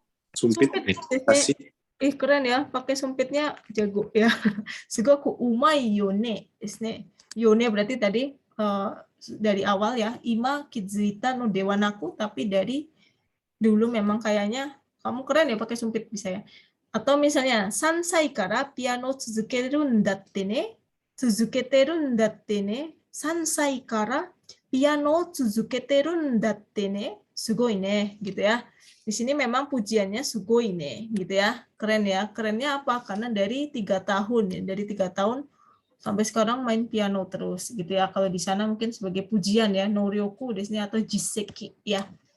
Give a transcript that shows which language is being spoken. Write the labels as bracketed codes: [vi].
[id] Sumpit. Kasih. Keren ya, pakai sumpitnya jago ya. [ja] Sugoku umai yo ne desu ne. [id] Yo ne berarti tadi dari awal ya, [ja] ima kizuita no dewanaku, [id] tapi dari dulu memang kayaknya kamu keren ya pakai sumpit bisa ya. Atau misalnya [ja] 3 歳からピアノを続けるんだってね。続けてるんだってね。3歳からピアノを続けてるんだってね。すごいね [id] gitu ya. Di sini memang pujiannya [ja] sugoi ne [id] gitu ya. Keren ya. Kerennya apa? Karena dari 3 tahun ya, dari 3 tahun sampai sekarang main piano terus gitu ya. Kalau di sana mungkin sebagai pujian ya, noryoku di sini atau jiseki ya.